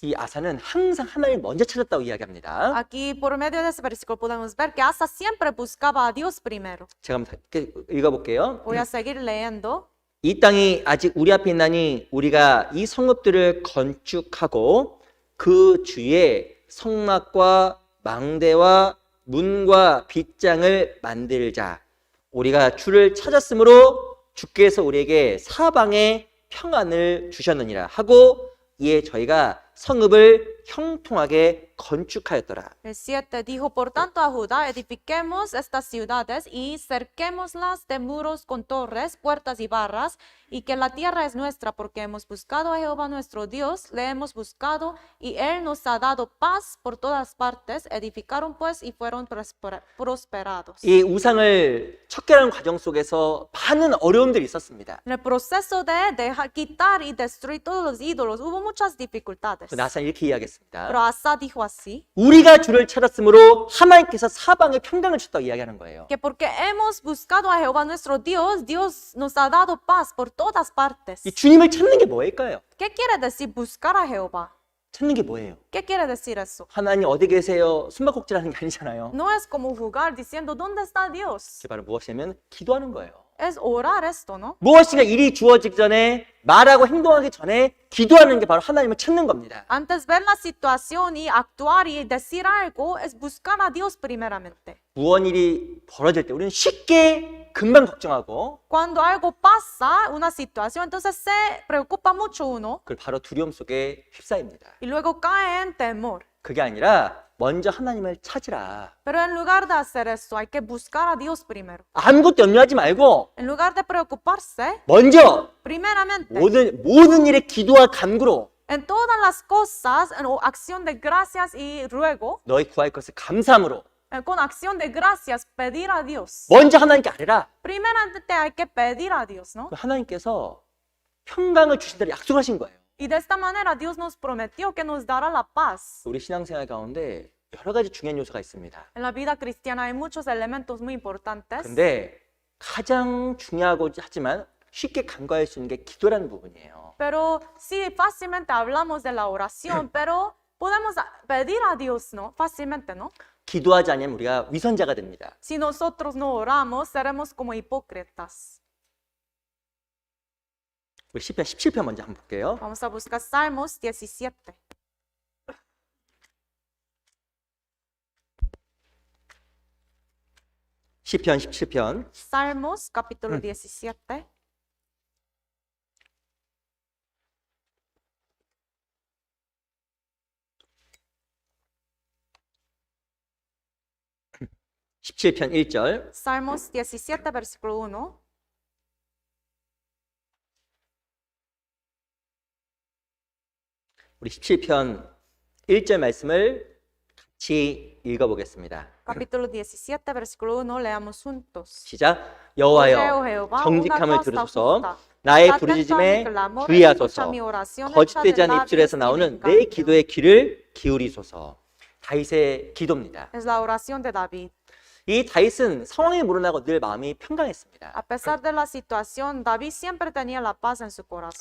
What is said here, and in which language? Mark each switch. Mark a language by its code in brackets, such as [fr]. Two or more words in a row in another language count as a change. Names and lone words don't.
[ko] 이 아사는 항상 하나님을 먼저 찾았다고 이야기합니다. [es] Aquí, por medio de ese versículo, podemos ver que Asa siempre buscaba a Dios primero. [ko] 제가 한번 읽어볼게요. [es] Voy a seguir leyendo. [ko] 이 땅이 아직 우리 앞에 있나니 우리가 이 성읍들을 건축하고 그 주위에 성막과 망대와 문과 빗장을 만들자. 우리가 주를 찾았으므로 주께서 우리에게 사방에 평안을 주셨느니라 하고 이에 저희가 성읍을 형통하게 건축하였더라. [es] El 7 dijo, por tanto, a Judá, edifiquemos estas ciudades y cerquémoslas de muros con torres, puertas y barras, y que la tierra es nuestra, porque hemos buscado a Jehová nuestro Dios, le hemos buscado, y Él nos ha dado paz por todas partes. Edificaron pues y fueron prosperados. [ko] 이 우상을 척결하는 과정 속에서 많은 어려움들이 있었습니다. [es] En el proceso de dejar, quitar y destruir todos los ídolos, hubo muchas dificultades. [ko] 나사는 이렇게 이야기했습니다. [es] Pero Asa dijo así, [ko] 우리가 주를 찾았으므로 하나님께서 사방에 평강을 주셨다고 이야기하는 거예요. [es] que porque hemos buscado a Jehová nuestro Dios, Dios nos ha dado paz por todas partes. [ko] 이 주님을 찾는 게 뭐일까요? [es] ¿Qué quiere decir buscar a Jehová? [ko] 찾는 게 뭐예요? [es] ¿Qué quiere decir eso? [ko] 하나님 어디 계세요? 숨바꼭질하는 게 아니잖아요. [es] No es como jugar diciendo ¿dónde está Dios? [ko] 그게 바로 무엇이냐면 기도하는 거예요. [es] Es orar esto, ¿no? [ko] 무엇인가 일이 주어지기 전에 말하고 행동하기 전에 기도하는 게 바로 하나님을 찾는 겁니다. [es] Antes ver la situación y actuar y decir algo es buscar a Dios primeramente. [ko] 무언 일이 벌어질 때 우리는 쉽게 금방 걱정하고 [es] Cuando algo pasa, una situación, entonces se preocupa mucho uno [ko] 그걸 바로 두려움 속에 휩싸입니다. [es] y luego cae en temor. [ko] 그게 아니라 먼저 하나님을 찾으라. [es] Pero en lugar de hacer eso, hay que buscar a Dios primero. [ko] 아무것도 염려하지 말고 [es] En lugar de preocuparse, [ko] 먼저 [es] primeramente, [ko] 모든 일에 기도와 간구로 [es] En todas las cosas, en acción de gracias y ruego, [ko] 너희 구할 것을 감사함으로 [es] con acción de gracias, pedir a Dios. [ko] 먼저 하나님께 아뢰라. [es] Primeramente hay que pedir a Dios, ¿no? [ko] 하나님께서 평강을 주신다고 약속하신 거예요. [es] Y de esta manera Dios nos prometió que nos dará la paz. [ko] 우리 신앙생활 가운데 여러 가지 중요한 요소가 있습니다. [es] En la vida cristiana hay muchos elementos muy importantes, [ko] 근데 가장 중요하고 하지만 쉽게 간과할 수 있는 게 기도라는 부분이에요. [es] pero sí, fácilmente hablamos de la oración, pero podemos pedir a Dios, ¿no? Fácilmente, ¿no? [ko] 기도하지 않으면 우리가 위선자가 됩니다. [es] Si nosotros no oramos, seremos como hipócritas. [ko] 우리 시편 17편 먼저 한번 볼게요. [es] Vamos a buscar Salmos 17. [ko] 시편 17편 [es] Salmos capítulo 17. [ko] (17편) 1절 [es] Salmos 17, versículo 1. [ko] 우리 17편 1절 말씀을 같이 읽어보겠습니다. [es] Capítulo 17, versículo 1, leamos juntos. [ko] 시작. [es] Oye, [ko] 여호와여 [es] Jehová, [ko] 정직함을 [es] una cosa [ko] 들으소서 [es] justa. [ko] 나의 [es] Atento a mi [ko] 부르짖음에 [es] clamor, [ko] 주의하소서 [es] escucha mi oración, [ko] 거짓되지 [es] echa [ko] 않은 [es] de [ko] 입술에서 [es] labios [ko] 나오는 [es] sin [ko] 내 [es] engaño. [ko] 기도의 귀를 기울이소서. 다윗의 기도입니다. [es] Es la oración de David. [ko] 이 다윗은 상황에 물어나고 늘 마음이 평강했습니다. [es] A pesar de la situación, David siempre tenía la paz en su corazón.